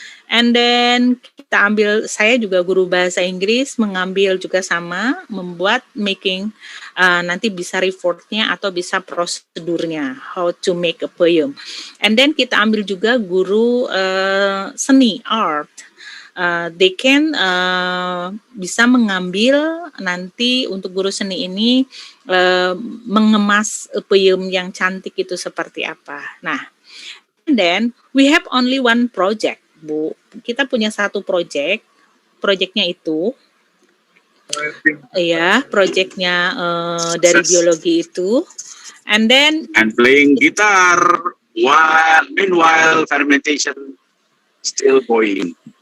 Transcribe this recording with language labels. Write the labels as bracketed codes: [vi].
[en] And then [id] saya juga guru bahasa Inggris, mengambil juga sama, membuat [en] making [id] nanti bisa reportnya atau bisa prosedurnya, [en] how to make a poem. And then [id] kita ambil juga guru seni, art. [en] They can [id] bisa mengambil nanti untuk guru seni ini mengemas poem yang cantik itu seperti apa. [en] Nah, and then we have only one project, Bu. [id] Kita punya satu proyeknya itu, ya, proyeknya dari biologi itu, [en] and playing guitar while meanwhile fermentation still going.